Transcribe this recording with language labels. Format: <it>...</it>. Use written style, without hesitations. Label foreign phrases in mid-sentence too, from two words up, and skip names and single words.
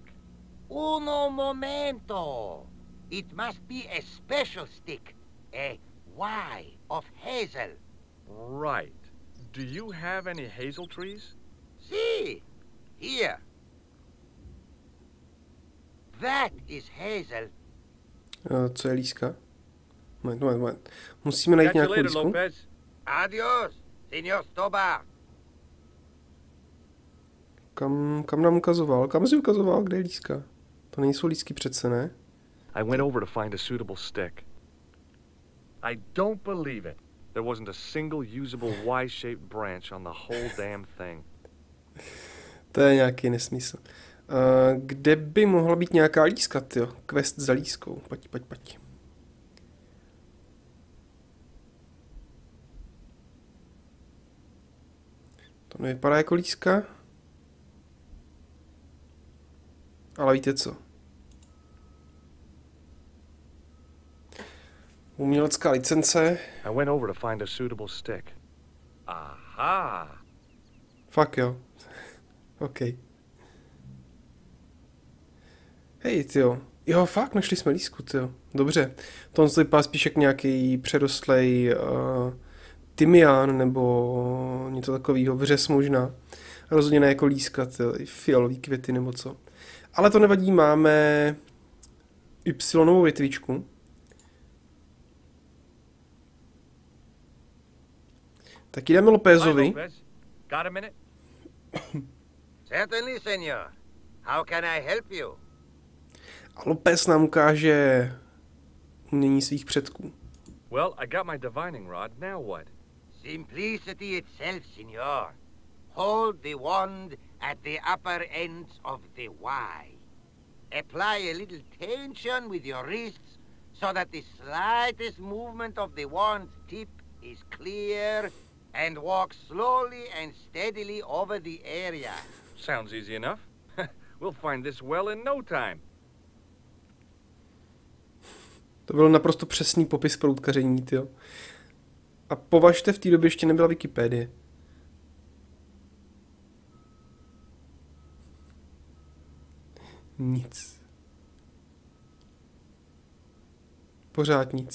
<es>Uno momento.</es> <en>It must be a special stick. A Y of hazel. Right. Do you have any hazel trees? See? Here. That is hazel.</en> <cs>Co je líska? Moment. Musíme najít nějakou lísku. Lopez.</cs> <es>Adios, senor Stobar.</es> <cs>Kam nám ukazoval? Kam jsi ukazoval? Kde je líska? To nejsou lísky přece, ne?</cs> <en>I went over to find a suitable stick. I don't believe it. There wasn't a single usable Y-shaped branch on the whole damn thing.</en> <cs>To je nějaký nesmysl. Kde by mohla být nějaká líska, tyjo? Quest za lískou. Pojď. To nevypadá jako líska. Ale víte co? Umělecká licence.</cs> <en>I went over to find a suitable stick.</en> <cs>Aha! Fakt jo. OK. Hej, tyjo. Jo, fakt, našli jsme lísku, tyjo. Dobře. To vypadá spíš jak nějaký předostlej tymián nebo něco takového. Vřes možná. Rozhodně ne jako líska, tyjo. Fialový květy nebo co. Ale to nevadí, máme Y větvičku. Tak jdeme Lopézovi.</cs> <en>Got a minute? Certainly, senor. How can I help you?</en> <cs>A Lopez nám ukáže umění svých předků.</cs> <en>Well, I got my divining rod. Now what? Simplicity itself, senor. Hold the wand at the upper ends of the Y. Apply a little tension with your wrists so that the slightest movement of the wand's tip is clear, and walk slowly and steadily over the area. Sounds easy enough. We'll find this well in no time.</en> <cs>To byl naprosto přesný popis proutkaření, tyjo. A považte, v té době ještě nebyla Wikipedie. Nic. Pořád nic.</cs>